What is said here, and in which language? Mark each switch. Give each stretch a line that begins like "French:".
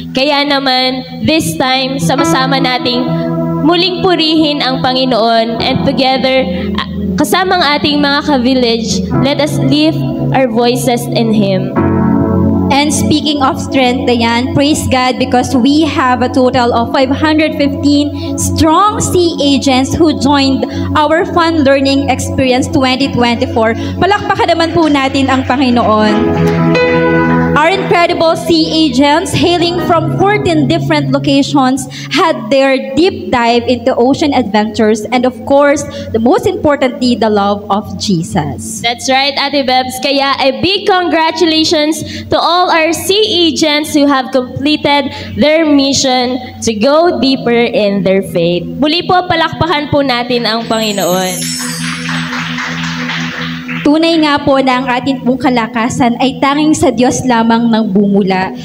Filipino: Kaya naman, this time, sama-sama nating muling purihin ang Panginoon, and together, kasama ang ating mga ka-village,
English: let us lift our voices in Him. And speaking of strength, Dayan, praise God because we have a total of 515 strong sea agents who joined our Fun Learning Experience 2024.
Filipino: Palakpakan naman po natin ang Panginoon.
English: Our incredible sea agents, hailing from 14 different locations, had their deep dive into ocean adventures and of course, the most importantly, the love of Jesus. That's right, Ate Bebs. Kaya a big congratulations to all our sea agents who have completed their mission to go deeper in their faith.
Filipino: Muli po, palakpakan po natin ang Panginoon. Tunay nga po na ang ating pong kalakasan ay tanging sa Diyos lamang ng bumula.